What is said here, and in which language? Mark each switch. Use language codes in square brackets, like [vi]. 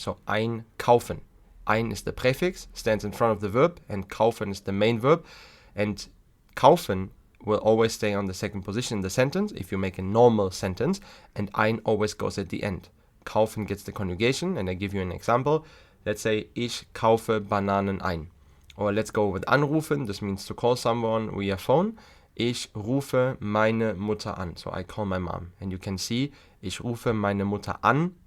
[en] So einkaufen. Ein is the prefix, stands in front of the verb, and kaufen is the main verb. And kaufen will always stay on the second position in the sentence if you make a normal sentence, and ein always goes at the end. Kaufen gets the conjugation, and I give you an example. Let's say, [de] ich kaufe Bananen ein. [en] Or let's go with anrufen, this means to call someone via phone. [de] Ich rufe meine Mutter an. [en] So I call my mom. And you can see, [de] ich rufe meine Mutter an.